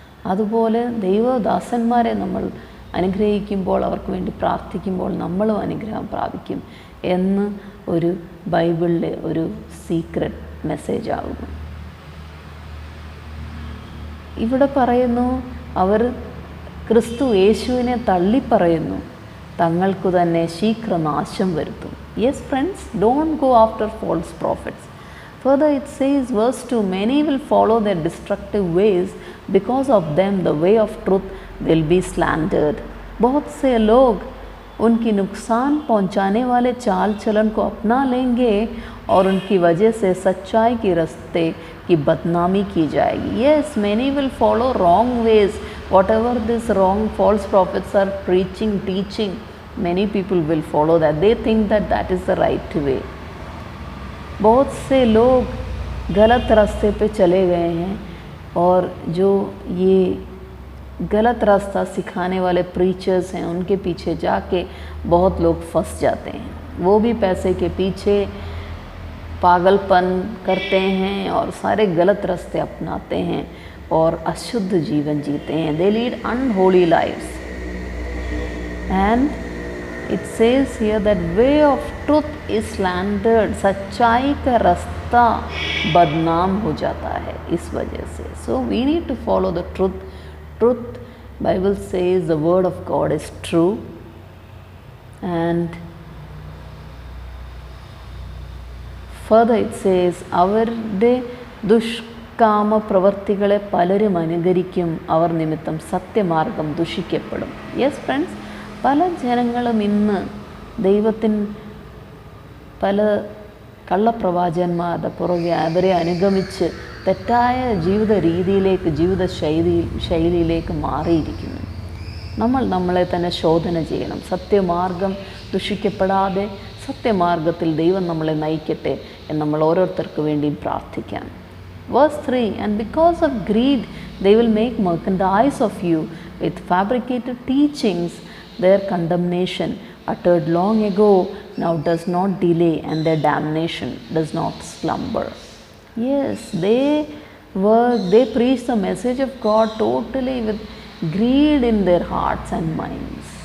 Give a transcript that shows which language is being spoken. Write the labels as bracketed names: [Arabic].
[Malayalam] അതുപോലെ ദൈവദാസന്മാരെ നമ്മൾ അനുഗ്രഹിക്കുമ്പോൾ, അവർക്ക് വേണ്ടി പ്രാർത്ഥിക്കുമ്പോൾ നമ്മളും അനുഗ്രഹം പ്രാപിക്കും എന്ന് ഒരു ബൈബിളിലെ ഒരു [English] secret message [Malayalam] ആകുന്നു. ഇവിടെ പറയുന്നു, അവർ ക്രിസ്തു യേശുവിനെ തള്ളിപ്പറയുന്നു, തങ്ങൾക്കു തന്നെ ശീഘ്രനാശം വരുത്തും. [English] Yes friends, don't go after false prophets. Further it says, verse 2, many will follow their destructive ways, because of them the way of truth will be slandered. [Hindi] बहुत से लोग उनकी नुकसान पहुंचाने वाले चाल चलन को अपना लेंगे और उनकी वजह से सच्चाई के रास्ते की बदनामी की जाएगी. [English] Yes, many will follow wrong ways. Whatever this wrong false prophets are preaching, teaching, many people will follow that. They think that that is the right way. [Hindi] बहुत से लोग गलत रास्ते पे चले गए हैं और जो ये गलत रास्ता सिखाने वाले प्रीचर्स हैं उनके पीछे जाके बहुत लोग फंस जाते हैं. वो भी पैसे के पीछे पागलपन करते हैं और सारे गलत रास्ते अपनाते हैं और अशुद्ध जीवन जीते हैं. [English] They lead unholy lives. And it says here that way of truth is slandered. [Hindi] सच्चाई का रास्ता बदनाम हो जाता है इस वजह से. [English] So we need to follow the truth. Truth, Bible says the word of God is true. And further it says, [Malayalam] അവരുടെ ദുഷ്കാമ പ്രവർത്തികളെ പലരും അനുകരിക്കും, അവർ നിമിത്തം സത്യമാർഗം ദുഷിക്കപ്പെടും. [English] yes friends, [Malayalam] പല ജനങ്ങളും ഇന്ന് ദൈവത്തിന് പല കള്ളപ്രവാചകന്മാരുടെ പുറകെ അവരെ അനുഗമിച്ച് തെറ്റായ ജീവിത രീതിയിലേക്ക്, ജീവിത ശൈലിയിലേക്ക് മാറിയിരിക്കുന്നു. നമ്മൾ നമ്മളെ തന്നെ ശോധന ചെയ്യണം. സത്യമാർഗം ദുഷിക്കപ്പെടാതെ സത്യമാർഗത്തിൽ ദൈവം നമ്മളെ നയിക്കട്ടെ എന്ന് നമ്മൾ ഓരോരുത്തർക്ക് വേണ്ടിയും പ്രാർത്ഥിക്കാം. [English] Verse 3, and because of greed they will make merchandise of you with fabricated teachings. Their condemnation uttered long ago now does not delay, and their damnation does not slumber. Yes, they preach the message of God totally with greed in their hearts and minds.